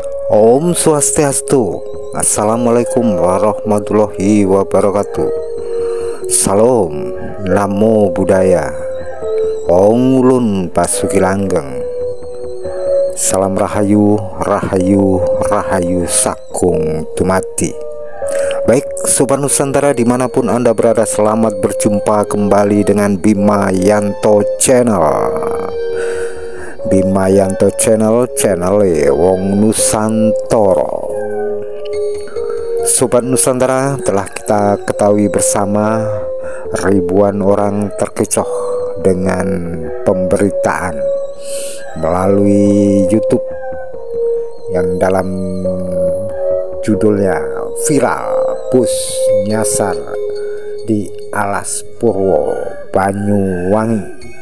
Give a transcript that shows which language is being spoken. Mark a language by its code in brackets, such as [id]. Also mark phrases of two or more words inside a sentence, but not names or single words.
[ban] Om Swastiastu. [ar] Assalamualaikum warahmatullahi wabarakatuh. [pi] Salam, Namo Buddhaya. [jv] Om Ulun Pasuki Langgeng. Salam Rahayu, Rahayu, Rahayu Sakung Tumati. [id] Baik Sobat Nusantara dimanapun Anda berada, selamat berjumpa kembali dengan Bima Yanto Channel. Bima Yanto Channel, channel Wong Nusantara. Sobat Nusantara, telah kita ketahui bersama ribuan orang terkecoh dengan pemberitaan melalui YouTube yang dalam judulnya viral bus nyasar di Alas Purwo, Banyuwangi.